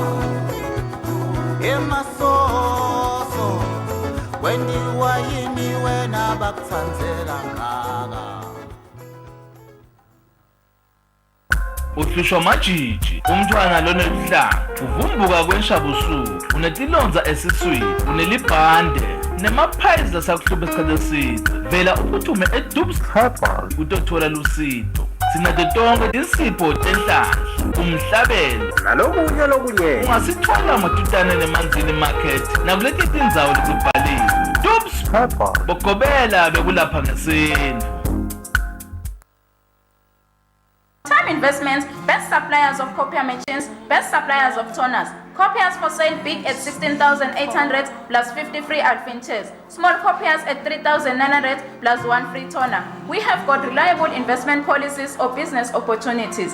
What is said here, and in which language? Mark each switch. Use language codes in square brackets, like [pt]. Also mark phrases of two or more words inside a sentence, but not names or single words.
[ss] Yemasoso wenjiwa yini wena bakutsandzela ngaka. Uhlishwa majiji, umntwana lonelihlanga, uvumbuka kwenshabusuku, unetilonza esiswini, unelibhande, nemaphayizi lasakuhlupha isikhathi eside. Vela uphuthume eDubs Herbal utothola lusizo. Sinato tonke tinsipho tenhlanhla, umhlabelo nalokunye lokunye. Ungasithola matutane nemanzini market nakuleti tindzawo letibhaliwe. Dubs Herbal bogobela bekulapha ngesintu. [en] Time Investments, best suppliers of copier machines, best suppliers of toners. Copiers for sale big at 16,800 plus 50 free adventures. Small copiers at 3,900 plus 1 free toner. We have got reliable investment policies or business opportunities.